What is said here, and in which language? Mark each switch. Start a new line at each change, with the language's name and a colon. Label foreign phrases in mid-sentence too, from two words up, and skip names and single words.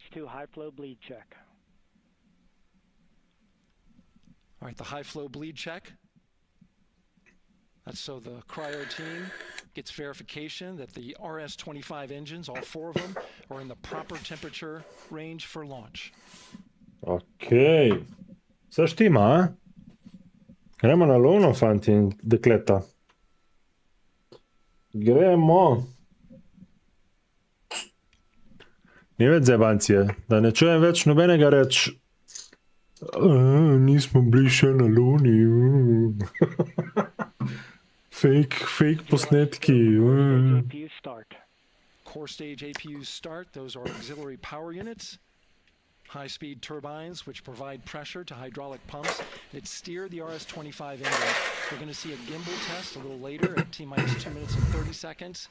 English: LH2 high flow bleed check. All right, the high flow bleed check. That's so the cryo team gets verification that the RS-25 engines, all 4 of them, are in the proper temperature range for launch.
Slovenian: Okej. Vse štima, a? Gremo na Luno, fanti in dekleta. Gremo. Ni več zebancije, da ne čujem več nobenega reči. Nismo bili še na Luni. Fake posnetki.
English: APU start. Core stage APUs start. Those are auxiliary power units. High-speed turbines which provide pressure to hydraulic pumps that steer the RS-25 engine. We're going to see a gimbal test a little later at T-minus 2 minutes and 30 seconds.